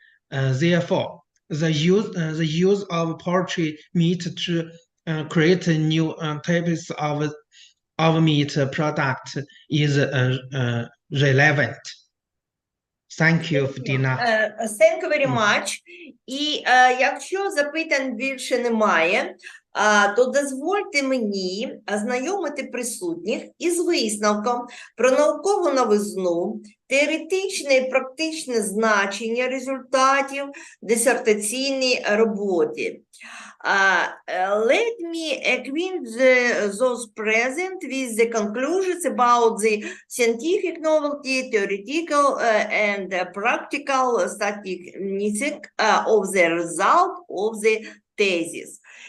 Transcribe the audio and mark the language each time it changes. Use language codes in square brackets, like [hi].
[en] Therefore, the use of poultry meat to create new types of meat product is relevant. Thank you, Dina. Thank you very much. [uk] І якщо запитань більше немає, то дозвольте мені ознайомити присутніх із висновком про наукову новизну, теоретичне і практичне значення результатів дисертаційної роботи. [en] Let me acquaint those present with the conclusions about the scientific novelty, theoretical and practical statistic of the result of the thesis.